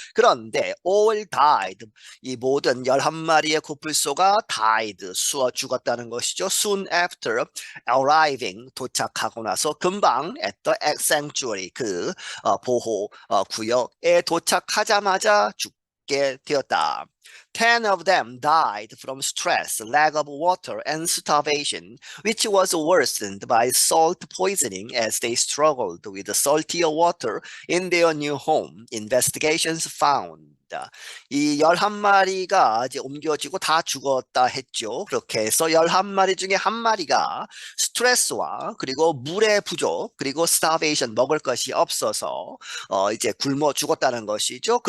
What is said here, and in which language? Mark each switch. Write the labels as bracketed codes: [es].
[ko] 그런데 [en] all died, [ko] 이 모든 11마리의 코뿔소가 died, 죽었다는 것이죠. [en] Soon after arriving, [ko] 도착하고 나서 금방 [en] at the sanctuary, [ko] 그 보호 구역에 도착하자마자 죽게 되었다. [en] 10 of them died from stress, lack of water, and starvation, which was worsened by salt poisoning as they struggled with saltier water in their new home, investigations found. [ko] 이 11마리가 이제 옮겨지고 다 죽었다 했죠. 그렇게 해서 11마리 중에 한 마리가 스트레스와 그리고 물의 부족 그리고 starvation, 먹을 것이 없어서 이제 굶어 죽었다는 것이죠.